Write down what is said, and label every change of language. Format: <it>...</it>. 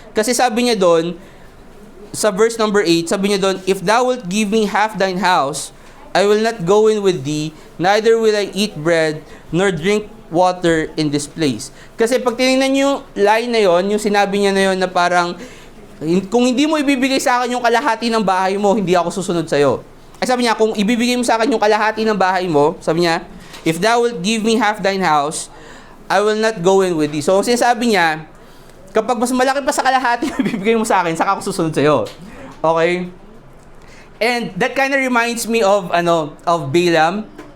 <tl>Kasi sabi niya doon,</tl> <en>sa verse number 8, sabi niya doon, "If thou wilt give me half thine house, I will not go in with thee, neither will I eat bread, nor drink water in this place."</en> <tl>Kasi pag tinignan nyo yung line na yon, yung sinabi niya na yon na parang, kung hindi mo ibibigay sa akin yung kalahati ng bahay mo, hindi ako susunod sa'yo. Ay sabi niya, kung ibibigay mo sa akin yung kalahati ng bahay mo, sabi niya,</tl> <en>"If thou wilt give me half thine house, I will not go in with thee."</en> <tl>So, sinasabi niya, kapag mas malaki pa sa kalahati na ibibigay mo sa akin, saka ako susunod sa'yo.</tl> <en>Okay? And that kind of reminds me of Balaam.</en>